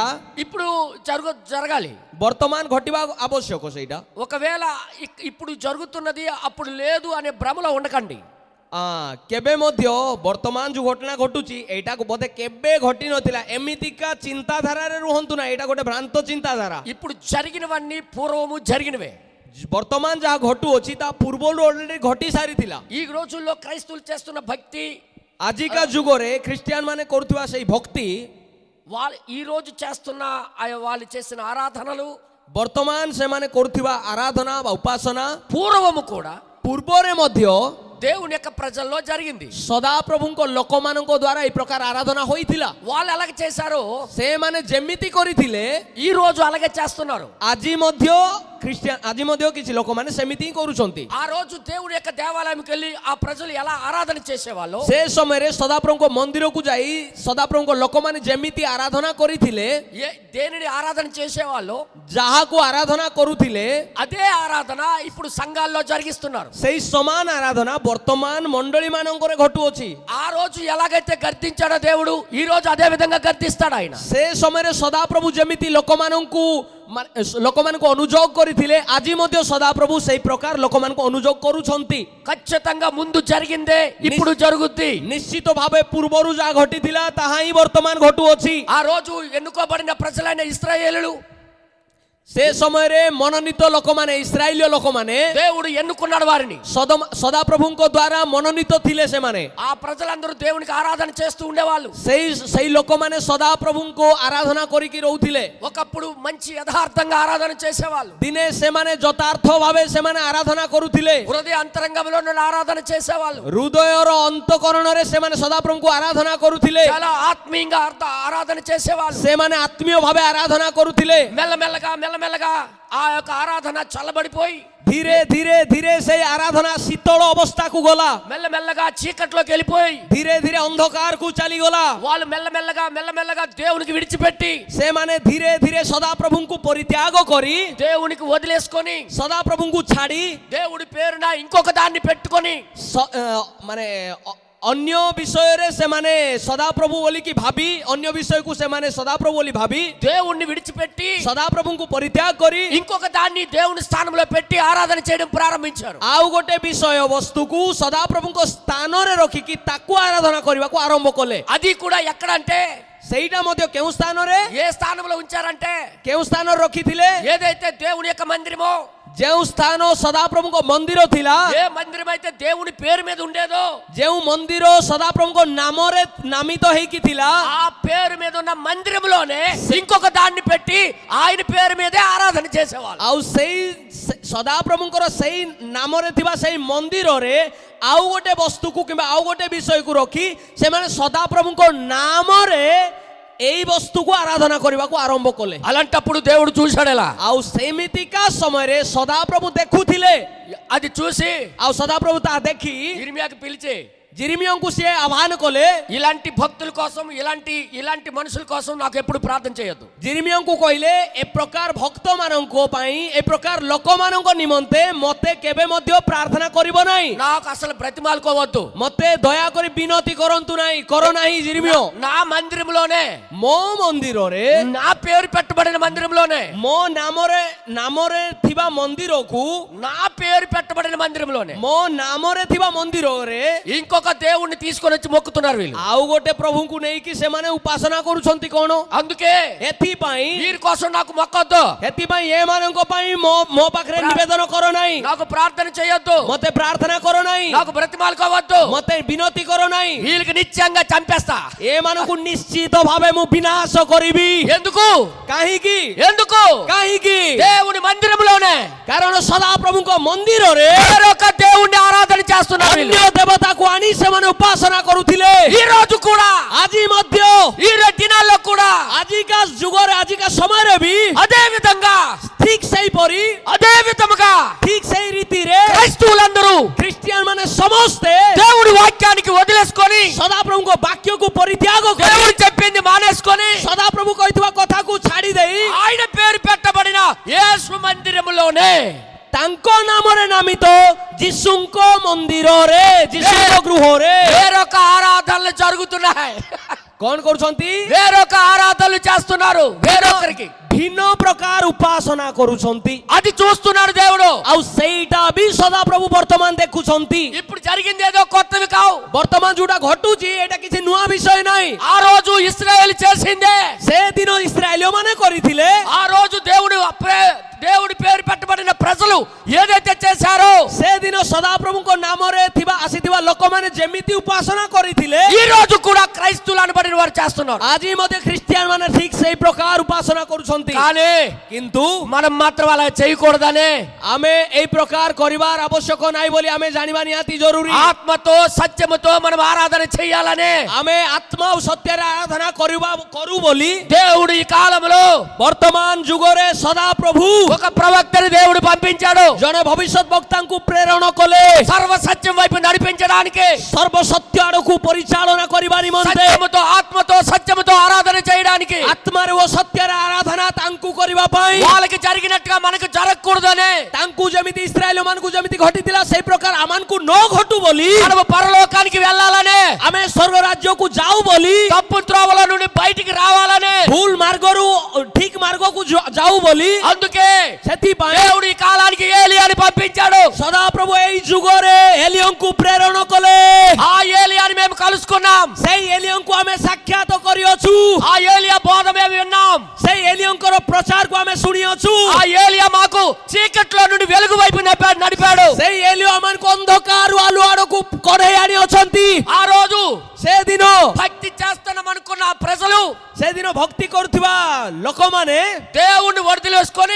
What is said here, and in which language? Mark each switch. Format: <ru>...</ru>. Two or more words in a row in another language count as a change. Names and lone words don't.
<te>ఇప్పుడు జరగాలి.</te> <or>ବର୍ତ୍ତମାନ ଘଟିବା ଆବଶ୍ୟକ. ସେଇଟା</or> <te>ఒకవేళ ఇప్పుడు జరుగుతున్నది అప్పుడు లేదు అనే భ్రమలో ఉండకండి.</te> <or>କେବେ ମଧ୍ୟ ବର୍ତ୍ତମାନ ଯୋଉ ଘଟଣା ଘଟୁଛି ଏଇଟାକୁ ବୋଧେ କେବେ ଘଟି ନଥିଲା ଏମିତିକା ଚିନ୍ତାଧାରାରେ ରୁହନ୍ତୁ ନା. ଏଇଟା ଗୋଟେ ଭ୍ରାନ୍ତ ଚିନ୍ତାଧାରା.</or> <te>ఇప్పుడు జరిగినవన్నీ పూర్వము జరిగినవే.</te> <or>ବର୍ତ୍ତମାନ ଯାହା ଘଟୁଅଛି ତା ପୂର୍ବରୁ ଅଲରେଡି ଘଟି ସାରିଥିଲା.</or> <te>ఈ రోజుల్లో క్రైస్తవులు చేస్తున్న భక్తి,</te> <or>ଆଜିକା ଯୁଗରେ ଖ୍ରୀଷ୍ଟିଆନ ମାନେ କରୁଥିବା ସେଇ ଭକ୍ତି,</or> <te>వాళ్ళు ఈ రోజు చేస్తున్న వాళ్ళు చేసిన ఆరాధనలు,</te> <or>ବର୍ତ୍ତମାନ ସେମାନେ କରୁଥିବା ଆରାଧନା ବା ଉପାସନା</or> <te>పూర్వము కూడా</te> <or>ପୂର୍ବରେ ମଧ୍ୟ</or> <te>దేవుని యొక్క ప్రజల్లో జరిగింది.</te> <or>ସଦାପ୍ରଭୁଙ୍କ ଲୋକମାନଙ୍କ ଦ୍ୱାରା ଏହି ପ୍ରକାର ଆରାଧନା ହୋଇଥିଲା.</or> <te>వాళ్ళు అలాగే చేశారో</te> <or>ସେମାନେ ଯେମିତି କରିଥିଲେ</or> <te>ఈ రోజు అలాగే చేస్తున్నారు.</te> <or>ଆଜି ମଧ୍ୟ କିଛି ଲୋକମାନେ ସେମିତି ହିଁ କରୁଛନ୍ତି.</or> <te>ఆ రోజు దేవుని యొక్క దేవాలయంకి వెళ్ళి ఆ ప్రజలు ఎలా ఆరాధన చేసేవాళ్ళు,</te> <or>ସେ ସମୟରେ ସଦାପ୍ରଭୁଙ୍କ ମନ୍ଦିରକୁ ଯାଇ ସଦାପ୍ରଭୁଙ୍କ ଲୋକମାନେ ଯେମିତି ଆରାଧନା କରିଥିଲେ,</or> <te>దేనిని ఆరాధన చేసేవాళ్ళు,</te> <or>ଯାହାକୁ ଆରାଧନା କରୁଥିଲେ,</or> <te>అదే ఆరాధన ఇప్పుడు సంఘాల్లో జరిగిస్తున్నారు.</te> <or>ସେଇ ସମାନ ଆରାଧନା ବର୍ତ୍ତମାନ ମଣ୍ଡଳୀ ମାନଙ୍କରେ ଘଟୁଅଛି.</or> <te>ఆ రోజు ఎలాగైతే గర్తించాడో దేవుడు ఈ రోజు అదే విధంగా గర్తిస్తాడు ఆయన.</te> <or>ସେ ସମୟରେ ସଦାପ୍ରଭୁ ଯେମିତି ଲୋକମାନଙ୍କୁ ଅନୁଯୋଗ କରିଥିଲେ, ଆଜି ମଧ୍ୟ ସଦାପ୍ରଭୁ ସେଇ ପ୍ରକାର ଲୋକମାନଙ୍କୁ ଅନୁଯୋଗ କରୁଛନ୍ତି.</or> <te>ఖచ్చితంగా ముందు జరిగిందే ఇప్పుడు జరుగుద్ది.</te> <or>ନିଶ୍ଚିତ ଭାବେ ପୂର୍ବରୁ ଯାହା ଘଟିଥିଲା ତାହା ହିଁ ବର୍ତ୍ତମାନ ଘଟୁଅଛି.</or> <te>ఆ రోజు ఎన్నుకోబడిన ప్రజలైన ఇశ్రాయేలులు,</te> <or>ସେ ସମୟରେ ମନୋନୀତ ଲୋକମାନେ, ଇସ୍ରାଏଲୀୟ ଲୋକମାନେ,</or> <te>దేవుడు ఎన్నుకున్నాడు వారిని.</te> <or>ସଦାପ୍ରଭୁଙ୍କ ଦ୍ୱାରା ମନୋନୀତ ଥିଲେ ସେମାନେ.</or> <te>ఆ ప్రజలందరూ దేవునికి ఆరాధన చేస్తూ ఉండేవాళ్ళు.</te> <or>ସେଇ ଲୋକମାନେ ସଦାପ୍ରଭୁଙ୍କୁ ଆରାଧନା କରିକି ରହୁଥିଲେ.</or> <te>ఒకప్పుడు మంచి యథార్థంగా ఆరాధన చేసేవాళ్ళు.</te> <or>ଦିନେ ସେମାନେ ଯଥାର୍ଥ ଭାବେ ସେମାନେ ଆରାଧନା କରୁଥିଲେ.</or> <te>హృదయ అంతరంగంలో నుండి ఆరాధన చేసేవాళ్ళు.</te> <or>ହୃଦୟର ଅନ୍ତଃକରଣରେ ସେମାନେ ସଦାପ୍ରଭୁଙ୍କୁ ଆରାଧନା କରୁଥିଲେ.</or> <te>చాలా ఆత్మీయంగా ఆరాధన చేసేవాళ్ళు.</te> <or>ସେମାନେ ଆତ୍ମୀୟ ଭାବେ ଆରାଧନା କରୁଥିଲେ.</or> <te>మెల్లమెల్లగా ఆ యొక్క ఆరాధన చల్లబడిపోయి</te> <or>ଧୀରେ ଧୀରେ ଧୀରେ ସେଇ ଆରାଧନା ଶୀତଳ ଅବସ୍ଥାକୁ ଗଲା.</or> <te>మెల్లమెల్లగా చీకట్లోకి వెళ్ళిపోయి</te> <or>ଧୀରେ ଧୀରେ ଅନ୍ଧକାରକୁ ଚାଲିଗଲା.</or> <te>వాళ్ళు మెల్లమెల్లగా దేవునికి విడిచిపెట్టి</te> <or>ସେମାନେ ଧୀରେ ଧୀରେ ସଦାପ୍ରଭୁଙ୍କୁ ପରିତ୍ୟାଗ କରି,</or> <te>దేవునికి వదిలేసుకొని,</te> <or>ସଦାପ୍ରଭୁଙ୍କୁ ଛାଡ଼ି</or> <te>దేవుడి పేరున ఇంకొక దాన్ని పెట్టుకొని,</te> <or>ମାନେ ଅନ୍ୟ ବିଷୟରେ ସେମାନେ ସଦାପ୍ରଭୁ ବୋଲିକି ଭାବି, ଅନ୍ୟ ବିଷୟକୁ ସେମାନେ ସଦାପ୍ରଭୁ ବୋଲି ଭାବି</or> <te>దేవుణ్ణి విడిచిపెట్టి</te> <or>ସଦାପ୍ରଭୁଙ୍କୁ ପରିତ୍ୟାଗ କରି</or> <te>ఇంకొక దాన్ని దేవుని స్థానంలో పెట్టి ఆరాధన చేయడం ప్రారంభించారు.</te> <or>ଆଉ ଗୋଟେ ବିଷୟ ବସ୍ତୁକୁ ସଦାପ୍ରଭୁଙ୍କ ସ୍ଥାନରେ ରଖିକି ତାକୁ ଆରାଧନା କରିବାକୁ ଆରମ୍ଭ କଲେ.</or> <te>అది కూడా ఎక్కడంటే,</te> <or>ସେଇଟା ମଧ୍ୟ କେଉଁ ସ୍ଥାନରେ,</or> <te>ఏ స్థానంలో ఉంచారంటే,</te> <or>କେଉଁ ସ୍ଥାନରେ రଖିଥିଲେ,</or> <te>ఏదైతే దేవుని యొక్క మందిరమో,</te> <or>ଯେଉଁ ସ୍ଥାନ ସଦାପ୍ରଭୁଙ୍କ ମନ୍ଦିର ଥିଲା,</or> <te>ఏ మందిరం అయితే దేవుని పేరు మీద ఉండేదో,</te> <or>ଯେଉଁ ମନ୍ଦିର ସଦାପ୍ରଭୁଙ୍କ ନାମରେ ନାମିତ ହେଇକି ଥିଲା,</or> <te>ఆ పేరు మీద ఉన్న మందిరంలోనే ఇంకొక దాన్ని పెట్టి ఆయన పేరు మీదే ఆరాధన చేసేవాళ్ళు.</te> <or>ଆଉ ସେଇ ସଦାପ୍ରଭୁଙ୍କର ସେଇ ନାମରେ ଥିବା ସେଇ ମନ୍ଦିରରେ ଆଉ ଗୋଟେ ବସ୍ତୁକୁ କିମ୍ବା ଆଉ ଗୋଟେ ବିଷୟକୁ ରଖି ସେମାନେ ସଦାପ୍ରଭୁଙ୍କ ନାମରେ ଏଇ ବସ୍ତୁକୁ ଆରାଧନା କରିବାକୁ ଆରମ୍ଭ କଲେ.</or> <te>అలాంటప్పుడు దేవుడు చూశాడు ఎలా.</te> <or>ଆଉ ସେମିତିକା ସମୟରେ ସଦାପ୍ରଭୁ ଦେଖୁଥିଲେ.</or> <te>అది చూసి</te> <or>ଆଉ ସଦାପ୍ରଭୁ ତାହା ଦେଖି</or> <te>ఇర్మియాకి పిలిచి</te> <or>ଜିରିମିୟଙ୍କୁ ସିଏ ଆହ୍ୱାନ କଲେ,</or> <te>ఇలాంటి భక్తుల కోసం, ఇలాంటి మనుషుల కోసం నాకు ఎప్పుడు ప్రార్థన చేయొద్దు.</te> <or>ଜିରିମିୟଙ୍କୁ କହିଲେ, ଏ ପ୍ରକାର ଭକ୍ତମାନଙ୍କ ପାଇଁ, ଏ ପ୍ରକାର ଲୋକମାନଙ୍କ ନିମନ୍ତେ ମତେ କେବେ ମଧ୍ୟ ପ୍ରାର୍ଥନା କରିବ ନାହିଁ.</or> <te>నాకు అసలు బ్రతిమాలుకోవద్దు.</te> <or>ମତେ ଦୟାକରି ବିନତି କରନ୍ତୁ ନାହିଁ, କର ନାହିଁ ଜିରିମିୟ.</or> <te>నా మందిరంలోనే,</te> <or>ମୋ ମନ୍ଦିରରେ,</or> <te>నా పేరు పెట్టబడిన మందిరంలోనే,</te> <or>ମୋ ନାମରେ ଥିବା ମନ୍ଦିରକୁ,</or> <te>నా పేరు పెట్టబడిన మందిరంలోనే</te> <or>ମୋ ନାମରେ ଥିବା ମନ୍ଦିରରେ</or> <te>ఇంకొక దేవుణ్ణి తీసుకొని వచ్చి మొక్కుతున్నారు వీళ్ళు.</te> <or>ଆଉ ଗୋଟେ ପ୍ରଭୁଙ୍କୁ ନେଇକି ସେମାନେ ଉପାସନା କରୁଛନ୍ତି କଣ?</or> <te>అందుకే</te> <or>ଏଥିପାଇଁ</or> <te>వీరి కోసం నాకు మొక్కొద్దు,</te> <or>ଏମାନଙ୍କ ପାଇଁ ମୋ ପାଖରେ ନିବେଦନ କର ନାହିଁ,</or> <te>నాకు ప్రార్థన చేయొద్దు,</te> <or>ମତେ ପ୍ରାର୍ଥନା କର ନାହିଁ,</or> <te>నాకు బ్రతిమాలుకోవద్దు,</te> <or>ମତେ ବିନତି କର ନାହିଁ.</or> <te>వీళ్ళకి నిత్యంగా చంపేస్తా.</te> <or>ଏମାନଙ୍କୁ ନିଶ୍ଚିତ ଭାବେ ମୁଁ ବିନାଶ କରିବି.</or> <te>ఎందుకు</te> <or>କାହିଁକି?</or> <te>దేవుని మందిరంలోనే,</te> <or>କାରଣ ସଦାପ୍ରଭୁଙ୍କ ମନ୍ଦିରରେ</or> <te>వేరొక దేవుణ్ణి ఆరాధన చేస్తున్నారు.</te> <or>ଅନ୍ୟ ଦେବତାକୁ ଆଣି ସେମାନେ ଉପାସନା କରୁଥିଲେ.</or> <te>ఈ రోజు కూడా</te> <or>ଆଜି ମଧ୍ୟ</or> <te>ఈ దినాల్లో కూడా</te> <or>ଆଜିକା ଯୁଗରେ ଆଜିକା ସମୟରେ ବି</or> <te>అదే విధంగా</te> <or>ଠିକ ସେହିପରି</or> <te>అదే విధముగా</te> <or>ଠିକ ସେଇ ରୀତିରେ</or> <te>క్రైస్తవులందరూ</te> <or>ଖ୍ରୀଷ୍ଟିଆନ ମାନେ ସମସ୍ତେ</or> <te>దేవుడి వాక్యానికి వదిలేసుకొని</te> <or>ସଦାପ୍ରଭୁଙ୍କ ବାକ୍ୟକୁ ପରିତ୍ୟାଗ କରି</or> <te>దేవుడు చెప్పింది మానేసుకొని</te> <or>ସଦାପ୍ରଭୁ କହିଥିବା କଥାକୁ ଛାଡ଼ି ଦେଇ</or> <te>ఆయన పేరు పెట్టబడిన యేసు మందిరములోనే</te> <or>ତାଙ୍କ ନାମରେ ନାମିତ ଯୀଶୁଙ୍କ ମନ୍ଦିରରେ ଯୀଶୁଙ୍କ ଗୃହରେ</or> <te>వేరొక ఆరాధనలు జరుగుతున్నాయి</te> <or>କଣ କରୁଛନ୍ତି</or> <te>వేరొక ఆరాధనలు చేస్తున్నారు వేరొకరికి</te> <or>ଭିନ୍ନ ପ୍ରକାର ଉପାସନା କରୁଛନ୍ତି</or> <te>అది చూస్తున్నాడు దేవుడు</te> <or>ଆଉ ସେଇଟା ବି ସଦାପ୍ରଭୁ ବର୍ତ୍ତମାନ ଦେଖୁଛନ୍ତି</or> <te>ఇప్పుడు జరిగింది ఏదో కొత్తవి కావు</te> <or>ବର୍ତ୍ତମାନ ଯୋଉଟା ଘଟୁଛି ଏଇଟା କିଛି ନୂଆ ବିଷୟ ନାହିଁ</or> <te>ఆ రోజు ఇశ్రాయేలు చేసిందే</te> <or>ସେଦିନ ଇସ୍ରାଏଲୀୟ ମାନେ କରିଥିଲେ</or> <te>ఆ రోజు దేవుడి పేరు పెట్టబడిన ప్రజలు ఏదైతే చేశారో</te> <or>ସେଦିନ ସଦାପ୍ରଭୁଙ୍କ ନାମରେ ଥିବା ଆସିଥିବା ଲୋକମାନେ ଯେମିତି ଉପାସନା କରିଥିଲେ</or> <te>ఈ రోజు కూడా క్రైస్తవులు అనబడిన వారు చేస్తున్నారు</te> <or>ଆଜି ମଧ୍ୟ ଖ୍ରୀଷ୍ଟିଆନ ମାନେ ଠିକ ସେଇ ପ୍ରକାର ଉପାସନା କରୁଛନ୍ତି</or> <te>కానీ</te> <or>କିନ୍ତୁ</or> <te>మనం మాత్రం అలా చేయకూడదనే</te> <or>ଆମେ ଏଇ ପ୍ରକାର କରିବାର ଆବଶ୍ୟକ ନାହିଁ ବୋଲି ଆମେ ଜାଣିବା ନିହାତି ଜରୁରୀ</or> <te>ఆత్మతో సత్యముతో మనం ఆరాధన చేయాలనే</te> <or>ଆମେ ଆତ୍ମା ଆଉ ସତ୍ୟରେ ଆରାଧନା କରୁ ବୋଲି</or> <te>దేవుడు ఈ కాలంలో</te> <or>ବର୍ତ୍ତମାନ ଯୁଗରେ ସଦାପ୍ରଭୁ</or> <te>ఒక ప్రవక్తని దేవుడు పంపించాడు</te> <or>ଜଣେ ଭବିଷ୍ୟତ ବକ୍ତାଙ୍କୁ ପ୍ରେରଣ କଲେ</or> <te>సర్వ సత్యం వైపు నడిపించడానికి</te> <or>ସର୍ବସତ୍ୟ ଆଡ଼କୁ ପରିଚାଳନା କରିବା ନିମନ୍ତେ</or> <te>సత్యముతో ఆత్మతో సత్యముతో ఆరాధన చేయడానికి</te> <or>ଆତ୍ମାରେ ଓ ସତ୍ୟରେ ଆରାଧନା ତାଙ୍କୁ କରିବା ପାଇଁ</or> <te>వాళ్ళకి జరిగినట్టుగా మనకు జరగకూడదనే</te> <or>ତାଙ୍କୁ ଯେମିତି ଇସ୍ରାଏଲ ମାନଙ୍କୁ ଯେମିତି ଘଟିଥିଲା ସେଇ ପ୍ରକାର ଆମମାନଙ୍କୁ ନ ଘଟୁ ବୋଲି</or> <te>మనము పరలోకానికి వెళ్ళాలనే</te> <or>ଆମେ ସ୍ୱର୍ଗ ରାଜ୍ୟକୁ ଯାଉ ବୋଲି</or> <te>తప్పు త్రోవల నుండి బయటికి రావాలనే</te> <or>ଭୁଲ ମାର୍ଗରୁ ଠିକ ମାର୍ଗକୁ ଯାଉ ବୋଲି</or> <te>అందుకే</te> <or>ସେଥିପାଇଁ</or> <te>దేవుడు ఈ కాలానికి ఏలియాని పంపించాడు</te> <or>ସଦାପ୍ରଭୁ ଏଇ ଯୁଗରେ ଏଲିୟଙ୍କୁ ପ୍ରେରଣ କଲେ</or> <te>ఆ ఏలియాని మేము కలుసుకున్నాం</te> <or>ସେଇ ଏଲିୟଙ୍କୁ ଆମେ ସାକ୍ଷାତ କରିଅଛୁ</or> <te>ఆ ఏలియా బోధ మేము విన్నాం</te> <or>ସେଇ ଏଲିୟଙ୍କର ପ୍ରଚାରକୁ ଆମେ ଶୁଣିଅଛୁ</or> <te>ఆ ఏలియా మాకు చీకట్లో నుండి వెలుగు వైపు నడిపాడు</te> <or>ସେଇ ଏଲିୟ ଆମମାନଙ୍କୁ ଅନ୍ଧକାରରୁ ଆଲୁଅ ଆଡ଼କୁ କଢେଇ ଆଣିଅଛନ୍ତି</or> <te>ఆ రోజు</te> <or>ସେଦିନ</or> <te>భక్తి చేస్తున్నాం అనుకున్న ఆ ప్రజలు</te> <or>ସେଦିନ ଭକ୍ତି କରୁଥିବା ଲୋକମାନେ</or> <te>దేవుణ్ణి వదిలేసుకొని</te>